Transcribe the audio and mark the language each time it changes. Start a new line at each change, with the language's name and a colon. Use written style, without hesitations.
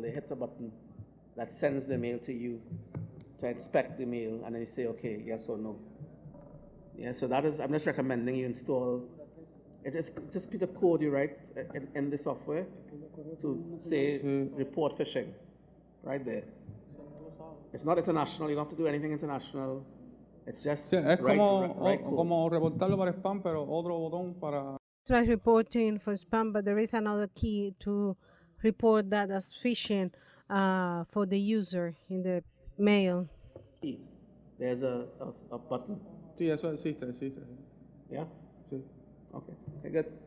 English: They hit a button that sends the mail to you to inspect the mail, and then you say okay, yes or no. Yeah. So I'm just recommending you install. It's just a piece of code you write in the software to say report phishing, right there. It's not international. You don't have to do anything international. It's just
Spanish: Sí, es
English: right
Spanish: como reportarlo para spam, pero otro botón para...
English: It's like reporting for spam, but there is another key to report that as phishing for the user in the mail. There's a button.
Spanish: Sí, eso existe.
English: Yes?
Spanish: Sí.
English: Okay, good.